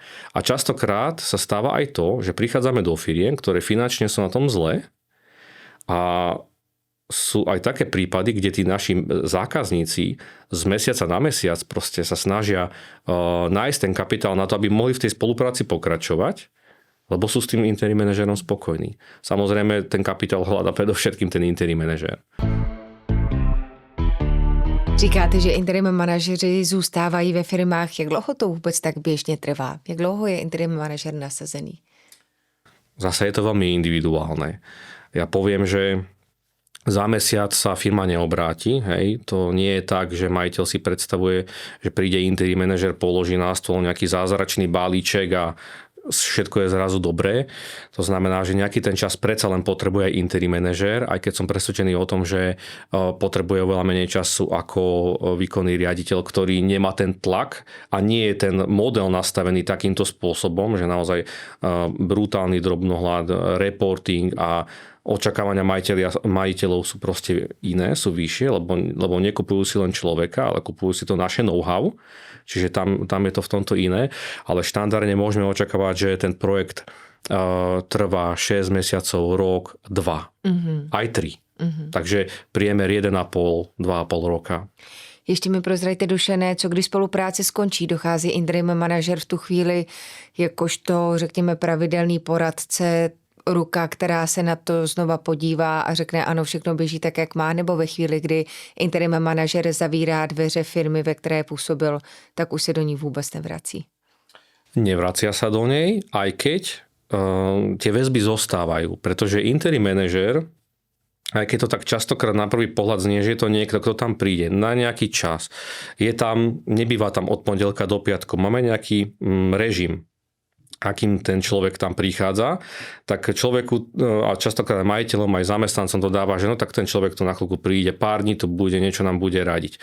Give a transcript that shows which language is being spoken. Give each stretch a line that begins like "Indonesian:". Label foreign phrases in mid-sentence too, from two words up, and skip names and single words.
Slovak: A častokrát sa stáva aj to, že prichádzame do firiem, ktoré finančne sú na tom zle a sú aj také prípady, kde tí naši zákazníci z mesiaca na mesiac proste sa snažia nájsť ten kapitál na to, aby mohli v tej spolupráci pokračovať, lebo sú s tým interim manažérom spokojní. Samozrejme, ten kapitál hľadá predovšetkým ten interim manažér.
Czech: Říkáte, že interim manažeři zůstávají ve firmách. Jak dlouho to vůbec tak běžně trvá? Jak dlouho je interim manažer nasazený?
Slovak: Zase je to veľmi individuálne. Ja poviem, že za mesiac sa firma neobráti. Hej. To nie je tak, že majiteľ si predstavuje, že príde interim manažer, položí na stôl nejaký zázračný balíček a všetko je zrazu dobré. To znamená, že nejaký ten čas predsa len potrebuje aj interim manažer, aj keď som presvedčený o tom, že potrebuje oveľa menej času ako výkonný riaditeľ, ktorý nemá ten tlak a nie je ten model nastavený takýmto spôsobom, že naozaj brutálny drobnohľad, reporting a očakávania majiteľov sú proste iné, sú vyššie, lebo nekupujú si len človeka, ale kupujú si to naše know-how, čiže tam je to v tomto iné, ale štandardne môžeme očakávať, že ten projekt trvá 6 mesiacov, rok, 2, aj 3. Takže priemer 1,5, 2,5 roka.
Czech: Ještě mi prozrajte, Dušané, co když spolupráce skončí, dochází interim manažer v tu chvíli jakožto, řekněme, pravidelný poradce, ruka, která se na to znova podívá a řekne ano, všechno běží tak, jak má, nebo ve chvíli, kdy interim manažer zavírá dveře firmy, ve které působil, tak už se do ní vůbec nevrací.
Slovak: Nevracia sa do nej, aj keď tie väzby zostávajú, pretože interim manažer, aj keď to tak častokrát na prvý pohľad znie, že je to niekto, kto tam príde na nejaký čas, je tam, nebýva tam od pondelka do piatku, máme nejaký režim, akým ten človek tam prichádza, tak človeku, a častokrát majiteľom aj zamestnancom to dáva, že no tak ten človek tu na chvíľku príde, pár dní tu bude, niečo nám bude radiť.